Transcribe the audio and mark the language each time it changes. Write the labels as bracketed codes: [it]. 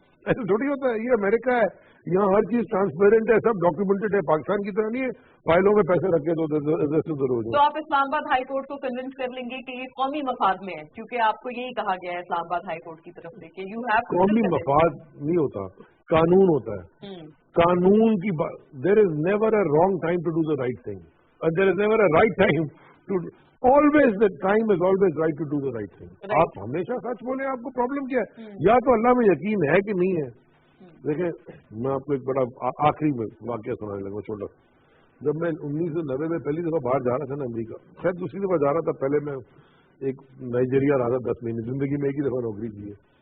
[ur] ایسے تھوڑی ہوتا ہے, یہ امریکہ ہے, یہاں ہر چیز ٹرانسپیرنٹ ہے, سب ڈاکیومنٹڈ ہے. پاکستان کی طرح نہیں ہے فائلوں میں پیسے رکھے تو تو آپ اسلام آباد ہائی کورٹ کو کنونس کر لیں گے کہ یہ قومی مفاد میں ہے, کیونکہ آپ کو یہی کہا گیا ہے اسلام آباد ہائی کورٹ کی طرف سے کہ یو ہیو. قومی مفاد نہیں ہوتا, قانون ہوتا ہے. قانون کی بات, [en] there is never a wrong time to do the right thing, and there is never a right time to, always the time is always right to do the right thing. [ur] آپ ہمیشہ سچ بولیں, آپ کو پرابلم کیا ہے؟ یا تو اللہ میں یقین ہے کہ نہیں ہے. دیکھیں میں آپ کو ایک بڑا آخری میں واقعہ سنانے لگا چھوٹا. جب میں 1990 میں پہلی دفعہ باہر جا رہا تھا نا امریکہ, شاید دوسری دفعہ جا رہا تھا, پہلے میں ایک نائجیریا رہا تھا 10 مہینے, زندگی میں ایک ہی دفعہ نوکری کی ہے.